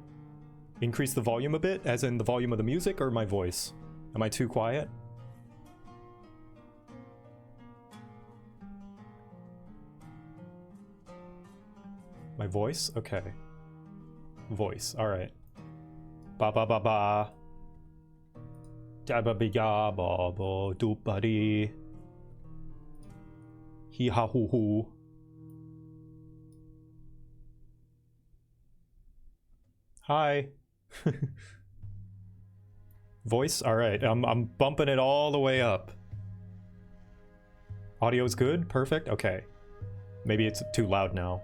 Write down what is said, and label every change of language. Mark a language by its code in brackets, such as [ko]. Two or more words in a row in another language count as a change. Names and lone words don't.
[en] Increase the volume a bit, as in the volume of the music or my voice? Am I too quiet? My voice? Okay. Voice, alright. Ba ba ba ba. Da ba ba ga ba ba do ba dee. Hee ha hoo hoo. Hi. Voice? Alright, I'm bumping it all the way up. Audio's good? Perfect? Okay. Maybe it's too loud now.